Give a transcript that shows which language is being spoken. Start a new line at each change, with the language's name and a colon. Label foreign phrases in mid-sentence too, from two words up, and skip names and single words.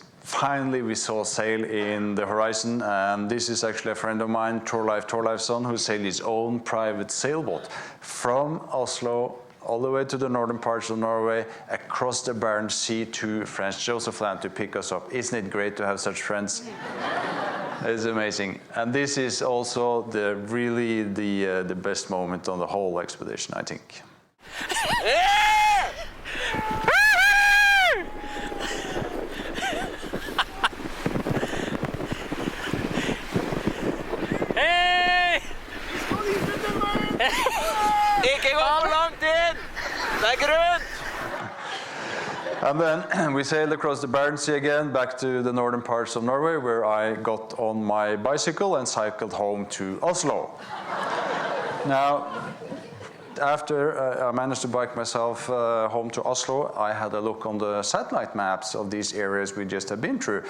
English: Finally, we saw sail in the horizon, and this is actually a friend of mine, Thorleifsson, who sailed his own private sailboat from Oslo all the way to the northern parts of Norway, across the Barents Sea to Fridtjof Land to pick us up. Isn't it great to have such friends? It's amazing. And this is also really the best moment on the whole expedition, I think.
Norwegian: Hei! Ikke gå for langt inn! Det er grunn!
English: And then we sailed across the Barents Sea again, back to the northern parts of Norway, where I got on my bicycle and cycled home to Oslo. Now, after I managed to bike myself home to Oslo, I had a look on the satellite maps of these areas we just have been through.